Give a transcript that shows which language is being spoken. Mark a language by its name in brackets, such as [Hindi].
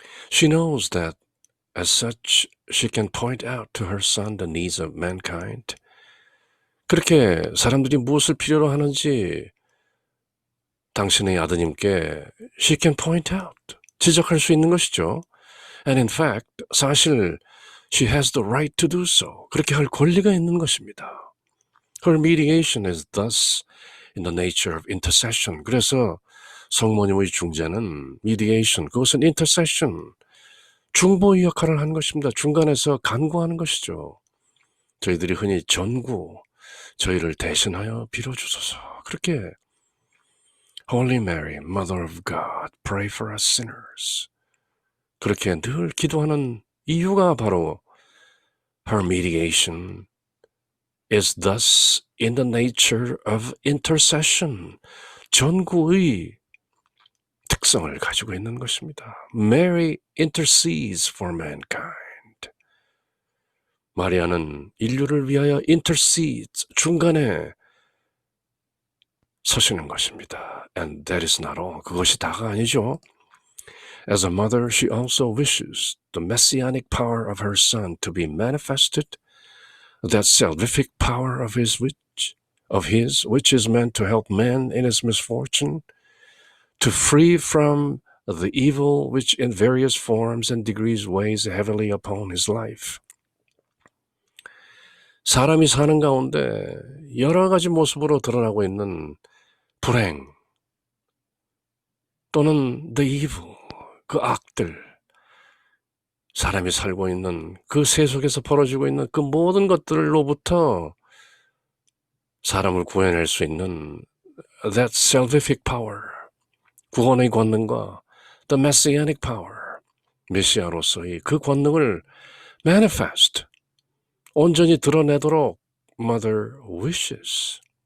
[English] She knows that as such, she can point out to her son the needs of mankind. [Korean] 그렇게 사람들이 무엇을 필요로 하는지 당신의 아드님께 [English] she can point out, [Korean] 지적할 수 있는 것이죠. [English] And in fact, [Korean] 사실 [English] she has the right to do so. [Korean] 그렇게 할 권리가 있는 것입니다. [English] Her mediation is thus in the nature of intercession. [Korean] 그래서 성모님의 중재는 mediation, 그것은 intercession, 중보의 역할을 하는 것입니다. 중간에서 간구하는 것이죠. 저희들이 흔히 전구, 저희를 대신하여 빌어주소서. 그렇게 [English] Holy Mary, Mother of God, pray for us sinners. [Korean] 그렇게 늘 기도하는 이유가 바로 [English] her mediation is thus in the nature of intercession. [Korean] 전구의 특성을 가지고 있는 것입니다. [English] Mary intercedes for mankind. [Korean] 마리아는 인류를 위하여 intercedes, 중간에 서시는 것입니다. [English] And that is not all. [Korean] 그것이 다가 아니죠. [English] As a mother, she also wishes the messianic power of her son to be manifested, that salvific power of his which is meant to help man in his misfortune, to free from the evil which in various forms and degrees weighs heavily upon his life. [Korean] 사람이 사는 가운데 여러 가지 모습으로 드러나고 있는 불행 또는 [English] the evil, [Korean] 그 악들, 사람이 살고 있는 그 세속에서 벌어지고 있는 그 모든 것들로부터 사람을 구해낼 수 있는 [English] that salvific power, [Korean] 구원의 권능과 [English] the messianic power, [Korean] 메시아로서의 그 권능을 manifest, 온전히 드러내도록 [English] mother wishes,